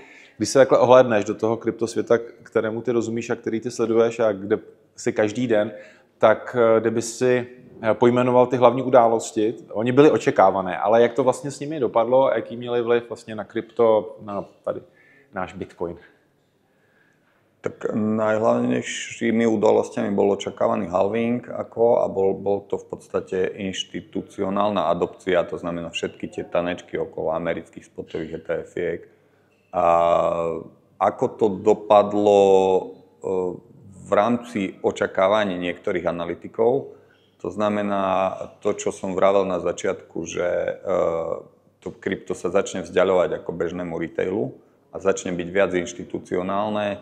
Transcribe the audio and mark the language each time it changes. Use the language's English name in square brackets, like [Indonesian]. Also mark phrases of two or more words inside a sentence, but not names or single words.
[Czech] Když se takhle ohlédneš do toho kryptosvěta, kterému ty rozumíš a který ty sleduješ a kde si každý den, tak kdyby si pojmenoval ty hlavní události, oni byly očekávané, ale jak to vlastně s nimi dopadlo a jaký měli vliv vlastně na krypto, na tady náš Bitcoin? [Slovak] Tak najhlavnejšími udalosťami bol očakávaný halving a bol to v podstate inštitucionálna adopcia, to znamená všetky tie tanečky okolo amerických spotových ETF-iek. A ako to dopadlo v rámci očakávaní niektorých analytikov, to znamená to, čo som vravel na začiatku, že to krypto sa začne vzdiaľovať ako bežnému retailu a začne byť viac inštitucionálne.